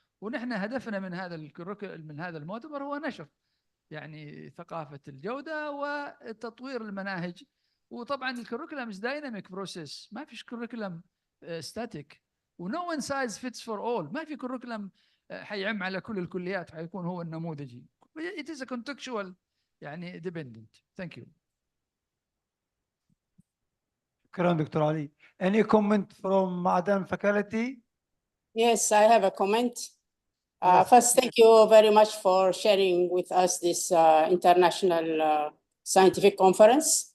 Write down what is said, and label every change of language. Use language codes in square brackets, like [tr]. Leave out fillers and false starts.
[ar] ونحن هدفنا من هذا المؤتمر هو نشر يعني ثقافة الجودة وتطوير المناهج. وطبعا الكوريكولم [en] is dynamic process، [ar] ما فيش كوريكولم [en] static، و no one size fits for all. [ar] ما في كوريكولم حيعم على كل الكليات حيكون هو النموذجي. [en] it is a contextual يعني dependent. Thank you. [ar] شكرا دكتور علي. [en] Any comment from Madam faculty? Yes, I have a comment. Yes. First, thank you very much for sharing with us this international scientific conference.